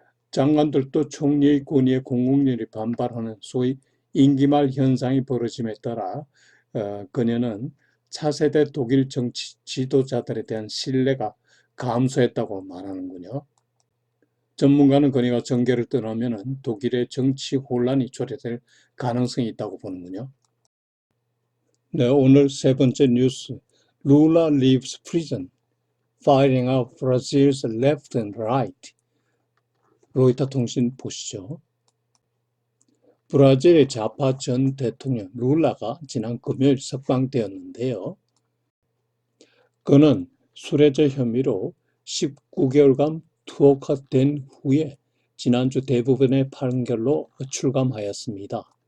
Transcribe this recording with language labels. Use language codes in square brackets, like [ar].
[ko] 장관들도 총리의 권위에 공공연히 반발하는 소위 임기말 현상이 벌어짐에 따라 그녀는 차세대 독일 정치 지도자들에 대한 신뢰가 감소했다고 말하는군요. 전문가는 그녀가 정계를 떠나면 독일의 정치 혼란이 초래될 가능성이 있다고 보는군요. 네, 오늘 세 번째 뉴스. [en] Lula leaves prison, firing out Brazil's left and right. [ko] 로이터 통신 보시죠. 브라질의 좌파 전 대통령 룰라가 지난 금요일 석방되었는데요. 그는 술래자 혐의로 19개월간 투옥된 후에 지난주 대부분의 판결로 출감하였습니다.